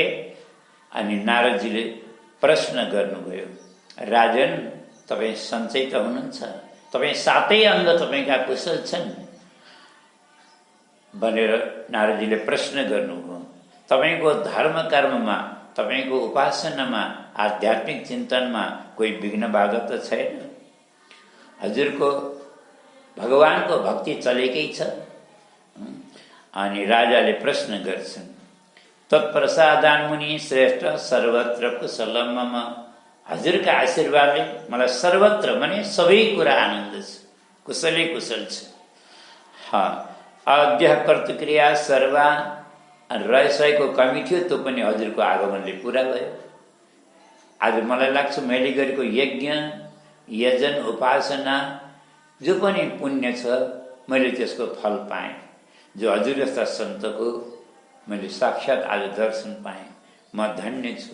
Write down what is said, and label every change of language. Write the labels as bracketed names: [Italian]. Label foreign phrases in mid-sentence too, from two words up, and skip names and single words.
[Nepali] अनि नारदजीले प्रश्न गर्नुभयो, राजन तपाईँ सन्चै त हुनुहुन्छ, तपाईँ सातै अङ्ग तपाईँका कुशल छन् भनेर नारदजीले प्रश्न गर्नुभयो। तपाईँको धर्म कर्ममा, तपाईँको उपासनामा, आध्यात्मिक चिन्तनमा कोही विघ्न बाधक त छैन? हजुरको भगवानको भक्ति चलेकै छ? अनि राजाले प्रश्न गर्छन्, [Sanskrit] तत्प्रसादान मुनि श्रेष्ठ सर्वत्र कुशलम मम। [Nepali] हजुरका आशीर्वादले मलाई सर्वत्र माने सबै कुरा आनन्द छ, कुशलै कुशल छ। [Sanskrit] अद्य कर्तक्रिया सर्वा [Nepali] रहस्यको कमी थियो, त्यो पनि हजुरको आगमनले पुरा भयो। आज मलाई लाग्छ मैले गरेको यज्ञ, यजन, उपासना जो पनि पुण्य छ, मैले त्यसको फल पाएँ। जो हजुर जस्ता सन्तको मैले साक्षात् आज दर्शन पाएँ, म धन्य छु।